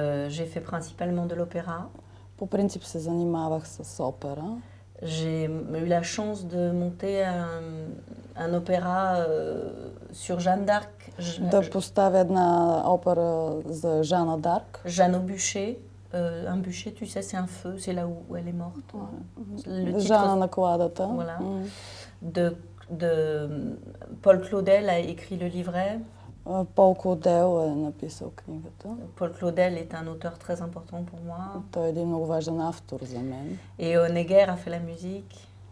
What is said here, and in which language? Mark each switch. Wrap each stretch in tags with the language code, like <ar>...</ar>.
<fr>J'ai fait principalement de l'opéra.</fr> <bg>По принцип се занимавах с опера.</bg> <fr>J'ai eu la chance de monter un opéra sur Jeanne d'Arc.</fr> <bg>Да поставя една опера за Жана Дарк.</bg> <fr>Jeanne au bûcher. Un bûcher, tu sais, c'est un feu, c'est là où elle est morte.</fr> <bg>Жана на кладата.</bg> <fr>Voilà. De Paul Claudel a écrit le livret.</fr> <bg>Пол Клодел е написал книгата.</bg> <fr>Paul Claudel est un auteur très important pour moi.</fr> <bg>Той е един много важен автор за мен.</bg> <fr>Et Honegger a fait la musique.</fr>